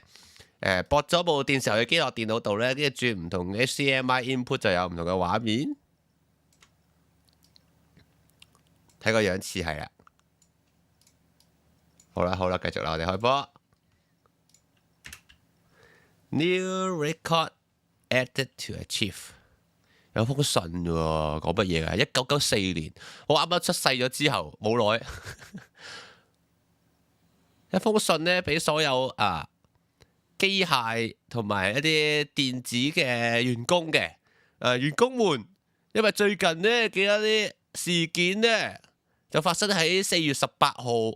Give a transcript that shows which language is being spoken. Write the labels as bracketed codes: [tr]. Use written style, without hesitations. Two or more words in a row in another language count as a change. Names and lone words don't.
[yue] 駁咗部電視遊戲機落電腦度咧，跟住轉唔同嘅 [en] HDMI input [yue] 就有唔同嘅畫面。睇個樣似係啊。好啦，繼續啦，我哋開波。 [en] New record added to achieve。 [yue] 有封信喎，講乜嘢啊？1994年，我啱啱出世咗之後冇耐，一封信咧俾所有機械同埋一啲電子嘅員工嘅員工們， 因為最近呢幾多啲事件呢，就發生喺4月18號。